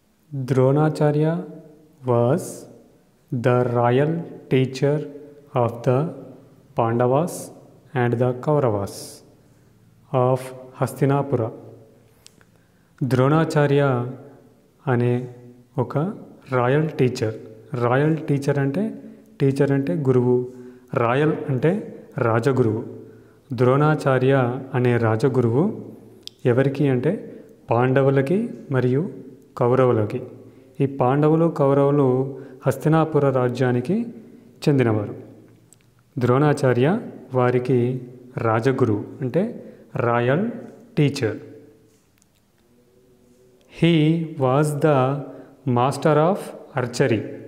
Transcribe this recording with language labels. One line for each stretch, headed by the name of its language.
English: Dronacharya was the royal teacher of the Pandavas and the Kauravas of Hastinapura.
Telugu: Dronacharya అనే ఒక
English: royal teacher
Telugu: అంటే గురువు, royal అంటే రాజగురువు. ద్రోణాచార్య అనే రాజగురువు ఎవరికి అంటే పాండవులకి మరియు కౌరవులకి. ఈ పాండవులు కౌరవులు హస్తినాపుర రాజ్యానికి చెందినవారు. ద్రోణాచార్య వారికి రాజగురువు అంటే
English: Royal teacher. He was the master of archery.